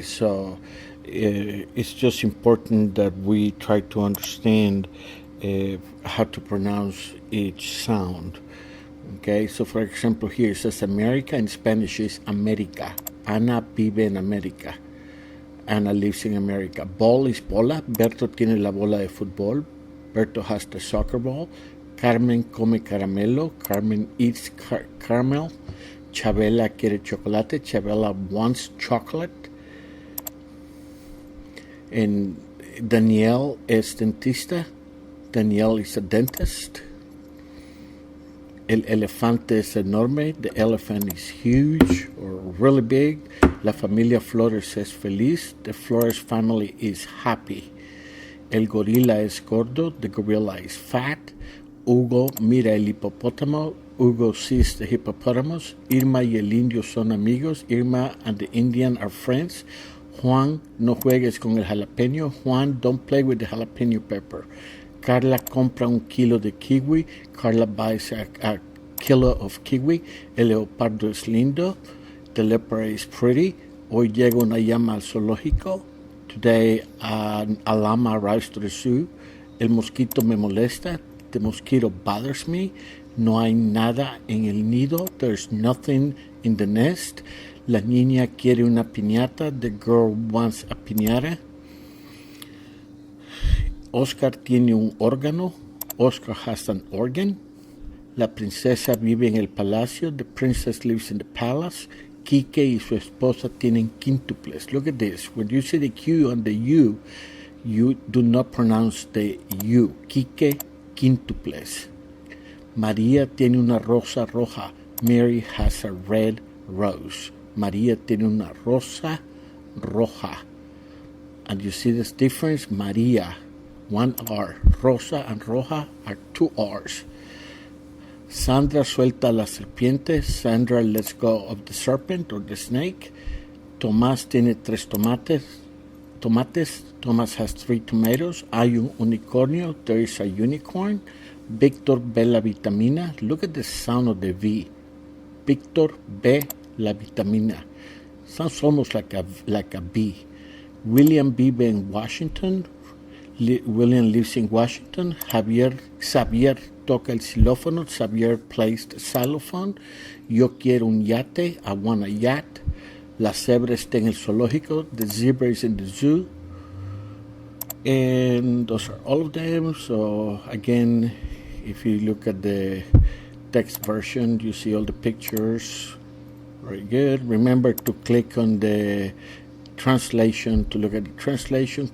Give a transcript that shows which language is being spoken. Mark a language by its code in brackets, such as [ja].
[en] So it's just important that we try to understand how to pronounce each sound. Okay, so for example here it says America, in Spanish is América. [es] Ana vive en América. [en] Ana lives in America. Ball is bola. [es] Berto tiene la bola de fútbol. [en] Berto has the soccer ball. [es] Carmen come caramelo. [en] Carmen eats caramel. [es] Chabela quiere chocolate. [en] Chabela wants chocolate. And Daniel [es] es dentista. [en] Daniel is a dentist. [es] El elefante es enorme. [en] The elephant is huge or really big. [es] La familia Flores es feliz. [en] The Flores family is happy. [es] El gorila es gordo. [en] The gorilla is fat. [es] Hugo mira el hipopótamo. [en] Hugo sees the hippopotamus. [es] Irma y el indio son amigos. [en] Irma and the Indian are friends. [es] Juan, no juegues con el jalapeño. [en] Juan, don't play with the jalapeno pepper. [es] Carla compra un kilo de kiwi. [en] Carla buys a kilo of kiwi. [es] El leopardo es lindo. [en] The leopard is pretty. [es] Hoy llega una llama al zoológico. [en] Today a llama arrives to the zoo. [es] El mosquito me molesta. [en] The mosquito bothers me. [es] No hay nada en el nido. [en] There's nothing in the nest. [es] La niña quiere una piñata. [en] The girl wants a piñata. [es] Oscar tiene un órgano. [en] Oscar has an organ. [es] La princesa vive en el palacio. [en] The princess lives in the palace. [es] Quique y su esposa tienen quíntuples. [en] Look at this. When you see the Q and the U, you do not pronounce the U. [es] Quique, quíntuples. María tiene una rosa roja. [en] Mary has a red rose. [es] María tiene una rosa roja. [en] And you see this difference? María, one R. Rosa and roja are two R's. [es] Sandra suelta la serpiente. [en] Sandra lets go of the serpent or the snake. [es] Tomás tiene 3 tomates. [en] Tomás has 3 tomatoes. [es] Hay un unicornio. [en] There is a unicorn. [es] Víctor ve la vitamina. [en] Look at the sound of the V. [es] Víctor ve la vitamina. [en] Sounds almost like a B. [es] William vive en Washington. [en] William lives in Washington. [es] Xavier toca el xilófono. [en] Xavier plays the xylophone. [es] Yo quiero un yate. [en] I want a yacht. [es] La cebra está en el zoológico. [en] The zebra is in the zoo. And those are all of them. So again, if you look at the text version, you see all the pictures. Very good. Remember to click on the translation to look at the translation.